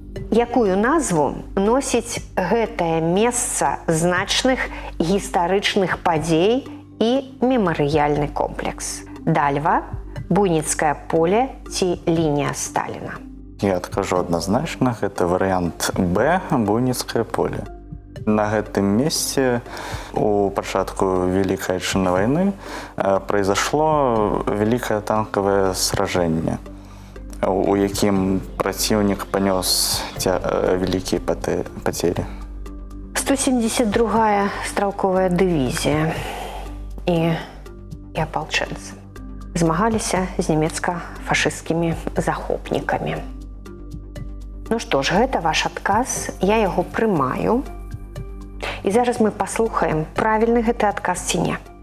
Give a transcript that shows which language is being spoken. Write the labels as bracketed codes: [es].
[be] Якую назву носіць гэтае месца значных гістарычных падзей і мемарыяльны комплекс? Дальва, Буйніцкае поле ці лінія Сталіна? Я адкажу адназначна, гэта варыянт Б, Буйніцкае поле. На гэтым месте у пачатку [ru] Великой Отечественной войны произошло великое танковое сражение, [be] у якім [ru] противник понес великие потери. [be] 172-я стралковая дывізія і апалчэнцы змагаліся з нямецка-фашысцкімі захопнікамі. Ну што ж, гэта ваш адказ, я яго прымаю. І зараз мы паслухаем, правільны гэты адказ ці не.